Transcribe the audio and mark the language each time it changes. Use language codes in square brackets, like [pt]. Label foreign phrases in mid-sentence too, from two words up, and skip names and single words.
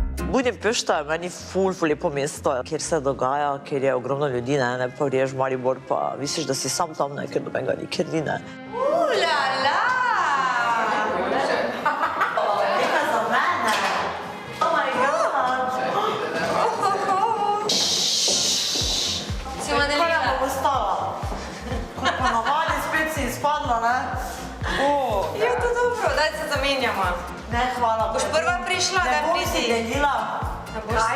[sl] Budimpešta je meni ful lepo mesto, kjer se dogaja, kjer je ogromno ljudi, ne pa vriješ Maribor, pa misliš, da si sam tam, ne, ker dobenga nikjer ni, ne. Ulala! Nekaj za mene. [en] Oh my god. [sl] Si modelira? Kaj nam bo postala? Kot ponavadi spet si izpadla, ne? Je to dobro, daj se zamenjamo. Ne, hvala. Boš prva prišla, da Ne bom si pridi. delila. Kaj?